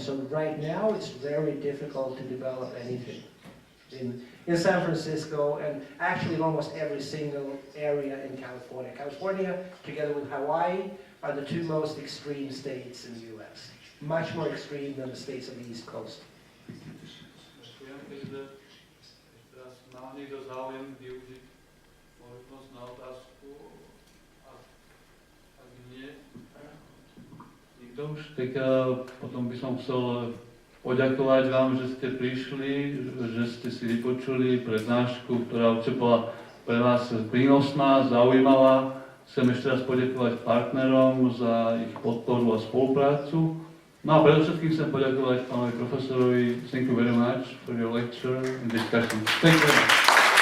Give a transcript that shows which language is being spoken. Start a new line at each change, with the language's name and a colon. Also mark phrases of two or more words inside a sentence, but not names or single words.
English: So right now it's very difficult to develop anything in San Francisco, and actually in almost every single area in California. California, together with Hawaii, are the two most extreme states in the U.S. Much more extreme than the states on the East Coast.
Slovak: Tak potom by som chcel poďakovať vám, že ste prišli, že ste si vypočuli prednášku, ktorá určite bola pre vás prínosná, zaujímavá. Chcem ešte raz poďakovať partnerom za ich podporu a spoluprácu. No a predovšetkým chcem poďakovať pánovi profesorovi.
English: Thank you very much for your lecture and discussion. Thank you very much.